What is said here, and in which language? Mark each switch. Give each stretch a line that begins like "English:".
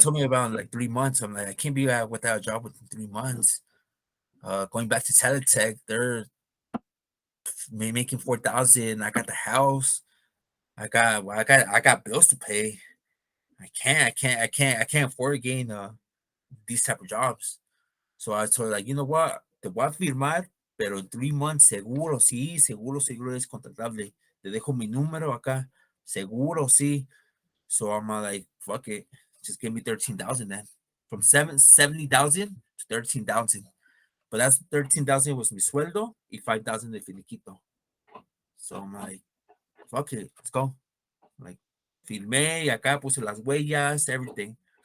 English: told me about like 3 months. I'm like, I can't be without a job within 3 months. Going back to Teletech, they're making 4,000. I got the house. I got bills to pay. I can't afford again these type of jobs. So I told her, like, you know what,
Spanish: te voy a firmar, pero en 3 months seguro sí, seguro es contratable. Te dejo mi número acá, seguro sí.
English: So I'm like, fuck it, just give me 13,000 then. From 70,000 to 13,000. But that's 13,000 was
Spanish: mi sueldo y 5,000 de finiquito.
English: So I'm like, fuck it, let's go. Like,
Spanish: filmé y acá puse las huellas,
English: everything.